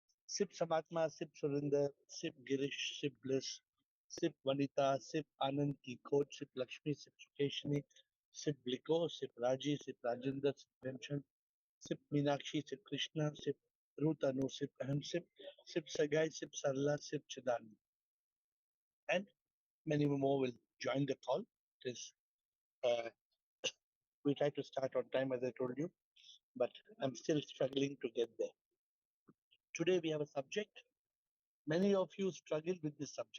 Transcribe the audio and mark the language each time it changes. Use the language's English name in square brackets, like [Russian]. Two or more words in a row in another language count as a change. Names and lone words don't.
[English] Sip Samatma, Sip Surinder, Sip Girish, Sip Bliss, Sip Vanita, Sip Anand Ki Coach, Sip Lakshmi, Sip Sukeshni, Sip Bliko, Sip Raji, Sip Rajendra, Sip Premchand, Sip Meenakshi, Sip Krishna, Sip Ruth Anu, Sip Ahem, Sip Sagai, Sip Sarla, Sip Chidani. And many more will join the call. It is, we try to start on time, as I told you, but I'm still struggling to get there. Today we have a subject. Many of you struggle with this subject.